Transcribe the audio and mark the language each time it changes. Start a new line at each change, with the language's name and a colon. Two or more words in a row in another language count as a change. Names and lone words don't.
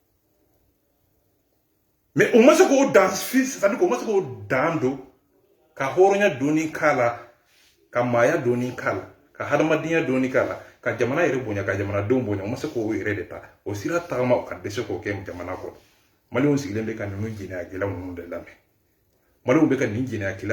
Bambara: mais o ma se k'o dan
French: ça veut dire
Bambara: o ma se k'o dan don ka hɔrɔnya donni k'a la ka maaya donni k'a la ka hadamadenya donni k'a la ka jamana yɛrɛ bonya ka jamanadenw bonya o ma se k'o yɛrɛ de ta o sira tagama ka dɛsɛ k'o kɛ jamana kɔnɔ maliɲɛnw sigilen bɛ ka ninnu jɛnɛyakɛla ninnu de lamɛn maliɲɛnw bɛ ka nin jɛnɛyakɛla